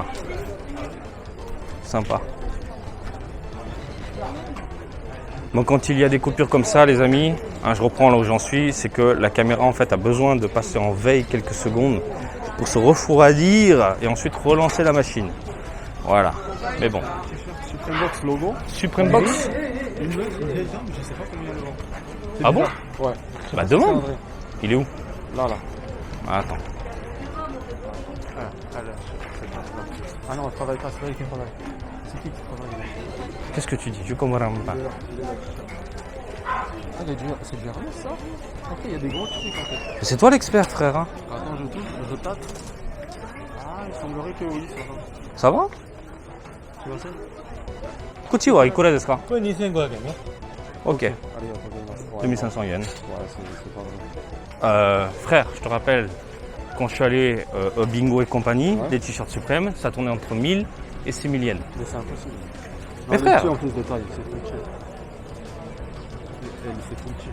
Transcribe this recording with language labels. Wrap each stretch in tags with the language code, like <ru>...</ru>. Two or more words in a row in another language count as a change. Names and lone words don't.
<fr>Sympa. Bon, quand il y a des coupures comme ça, les amis, hein, je reprends là où j'en suis, c'est que la caméra en fait a besoin de passer en veille quelques secondes pour se refroidir et ensuite relancer la machine. Voilà. Mais bon. Supreme Box logo. Supreme Box. Je sais pas combien le vend. Ah bon? Ouais. Bah demande. Il est où? Là. Ah, attends. Ah non, je travaille pas, c'est pas lui qui travaille. C'est qui travaille? Qu'est-ce que tu dis? Je comprends pas. Ah, c'est du Hermès ça? Ok, il y a des gros trucs en fait. C'est toi l'expert, frère. Hein? Attends, je touche, je tâte. Ah, il semblerait que oui, ça va. Ça va? Tu vois ça?</fr> <ja>こっちはいくらですか? これ2500円ね。</ja> <fr>Ok. Allez, on va voir. 2500 yens. Ouais, c'est pas vrai. Frère, je te rappelle, quand je suis allé au Bingo et compagnie, Ouais. les t-shirts suprêmes, ça tournait entre 1000 et 6000 yens. Mais c'est impossible. Mais Non, frère. le petit, en plus de taille, c'est Funchi. C'est Funchi.</fr>